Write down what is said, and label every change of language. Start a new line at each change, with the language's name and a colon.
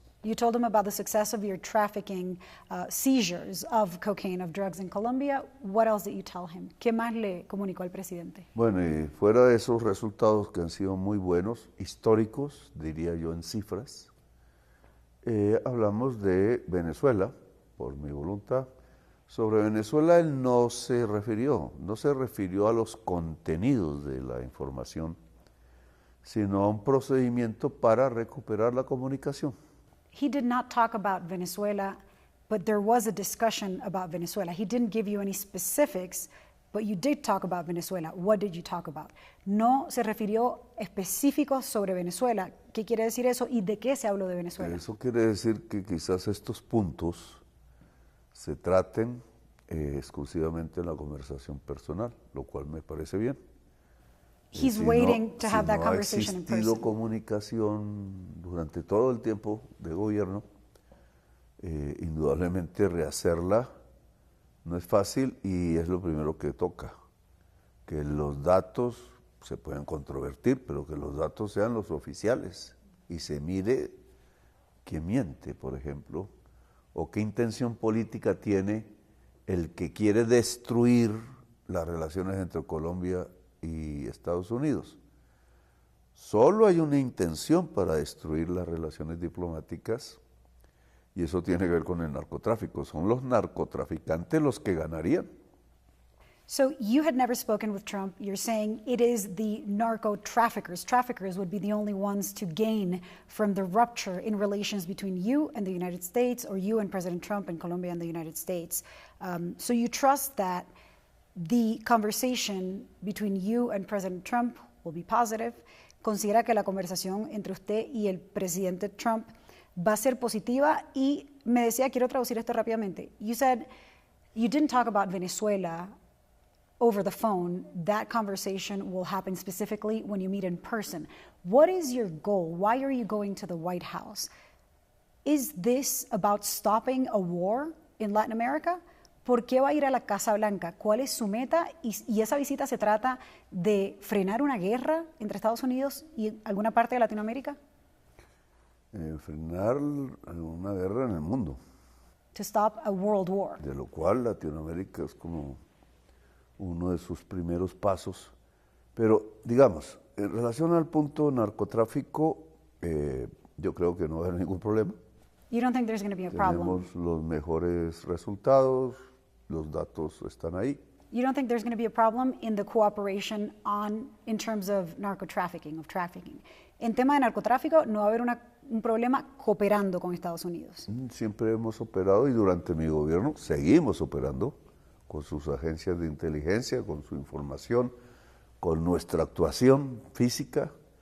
English: You told them about the success of your trafficking seizures of cocaine, of drugs in Colombia. What else did you tell him?
Spanish: ¿Qué más le comunicó al presidente? Bueno, y fuera de esos resultados que han sido muy buenos, históricos, diría yo en cifras, hablamos de Venezuela, por mi voluntad. Sobre Venezuela él no se refirió a los contenidos de la información, sino a un procedimiento para recuperar la comunicación.
English: He did not talk about Venezuela, but there was a discussion about Venezuela. He didn't give you any specifics, but you did talk about Venezuela. What did you talk about?
Spanish: No se refirió específicos sobre Venezuela. ¿Qué quiere decir eso y de qué se habló de Venezuela? Eso quiere decir que quizás estos puntos se traten exclusivamente en la conversación personal, lo cual me parece bien.
English: He's waiting to have that conversation in person.
Spanish: Si no ha existido comunicación durante todo el tiempo de gobierno, indudablemente rehacerla no es fácil, y es lo primero que toca, que los datos se pueden controvertir, pero que los datos sean los oficiales y se mire quién miente, por ejemplo, o qué intención política tiene el que quiere destruir las relaciones entre Colombia y Estados Unidos. Solo hay una intención para destruir las relaciones diplomáticas, y eso tiene que ver con el narcotráfico. Son los narcotraficantes los que ganarían.
English: So you had never spoken with Trump. You're saying it is the narco traffickers. Traffickers would be the only ones to gain from the rupture in relations between you and the United States, or you and President Trump and Colombia and the United States. So you trust that the conversation between you and President Trump will be positive.
Spanish: Considera que la conversación entre usted y el presidente Trump va a ser positiva. Y me decía, quiero traducir esto rápidamente.
English: You said you didn't talk about Venezuela over the phone. That conversation will happen specifically when you meet in person. What is your goal? Why are you going to the White House? Is this about stopping a war in Latin America?
Spanish: ¿Por qué va a ir a la Casa Blanca? ¿Cuál es su meta? ¿Y esa visita se trata de frenar una guerra entre Estados Unidos y alguna parte de Latinoamérica? Frenar una guerra en el mundo.
English: To stop a world war.
Spanish: De lo cual Latinoamérica es como uno de sus primeros pasos. Pero, digamos, en relación al punto narcotráfico, yo creo que no va a haber ningún problema.
English: You don't think there's going to be a problem?
Spanish: Tenemos los mejores resultados, los datos están ahí.
English: You don't think there's going to be a problem in the cooperation in terms of narcotrafficking, of trafficking.
Spanish: En tema de narcotráfico no va a haber un problema cooperando con Estados Unidos. Siempre hemos operado y durante mi gobierno seguimos operando con sus agencias de inteligencia, con su información, con nuestra actuación física.